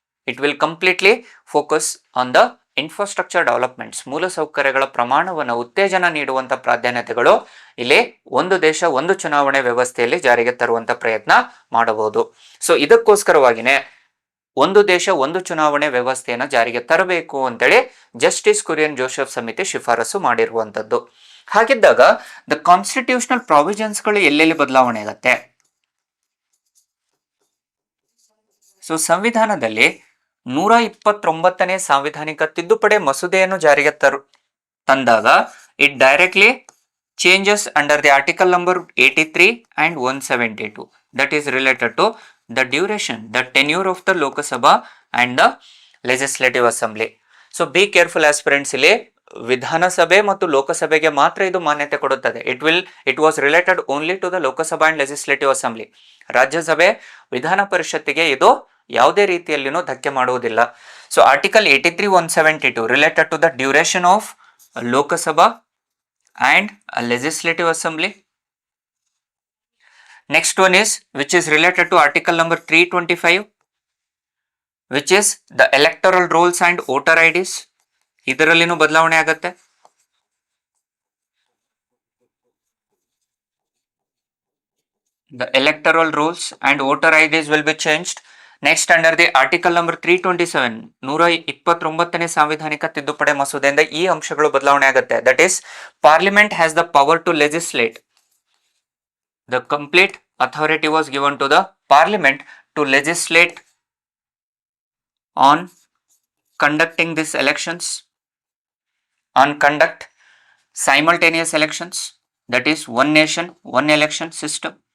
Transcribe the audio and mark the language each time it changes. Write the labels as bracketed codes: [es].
[en] it will completely focus on the infrastructure developments, [kn] ಮೂಲಸೌಕರ್ಯಗಳ ಪ್ರಮಾಣವನ್ನು ಉತ್ತೇಜನ ನೀಡುವಂತ ಪ್ರಾಧಾನ್ಯತೆಗಳು ಇಲ್ಲಿ ಒಂದು ದೇಶ ಒಂದು ಚುನಾವಣೆ ವ್ಯವಸ್ಥೆಯಲ್ಲಿ ಜಾರಿಗೆ ತರುವಂತ ಪ್ರಯತ್ನ ಮಾಡಬಹುದು. ಸೊ ಇದಕ್ಕೋಸ್ಕರವಾಗಿನೇ ಒಂದು ದೇಶ ಒಂದು ಚುನಾವಣೆ ವ್ಯವಸ್ಥೆಯನ್ನ ಜಾರಿಗೆ ತರಬೇಕು ಅಂತೇಳಿ ಜಸ್ಟಿಸ್ ಕುರಿಯನ್ ಜೋಸೆಫ್ ಸಮಿತಿ ಶಿಫಾರಸು ಮಾಡಿರುವಂತದ್ದು. ಹಾಗಿದ್ದಾಗ [en] the constitutional provisions [kn] ಗಳು ಎಲ್ಲೆಲ್ಲಿ ಬದಲಾವಣೆ ಆಗತ್ತೆ. ಸೊ ಸಂವಿಧಾನದಲ್ಲಿ 129ನೇ ಸಾಂವಿಧಾನಿಕ ತಿದ್ದುಪಡಿ ಮಸೂದೆಯನ್ನು ಜಾರಿಗೆ ತಂದಾಗ [en] It directly changes under the article number 83 and 172 that is related to the duration, the tenure of the Lok Sabha and the Legislative Assembly. So be careful aspirants, [kn] ಇಲ್ಲಿ ವಿಧಾನಸಭೆ ಮತ್ತು ಲೋಕಸಭೆಗೆ ಮಾತ್ರ ಇದು ಮಾನ್ಯತೆ ಕೊಡುತ್ತದೆ. [en] it was related only to the Lok Sabha and Legislative Assembly. [kn] ರಾಜ್ಯಸಭೆ ವಿಧಾನ ಪರಿಷತ್ತಿಗೆ ಇದು ಯಾವುದೇ ರೀತಿಯಲ್ಲಿನೂ ಧಕ್ಕೆ ಮಾಡುವುದಿಲ್ಲ. [en] So article 83 172 related to the duration of Lok Sabha and a legislative assembly. Next one is which is related to article number 325 which is the electoral rolls and voter IDs. [kn] ಇದರಲ್ಲಿನೂ ಬದಲಾವಣೆ ಆಗುತ್ತೆ. [en] The electoral rolls and voter IDs will be changed. Next under the article number 327 [kn] 129ನೇ ಸಾಂವಿಧಾನಿಕ ತಿದ್ದುಪಡಿ ಮಸೂದೆಯಿಂದ ಈ ಅಂಶಗಳು ಬದಲಾವಣೆ ಆಗುತ್ತೆ. [en] That is parliament has the power to legislate. The complete authority was given to the parliament to legislate on conducting this elections, on conduct simultaneous elections, that is one nation one election system.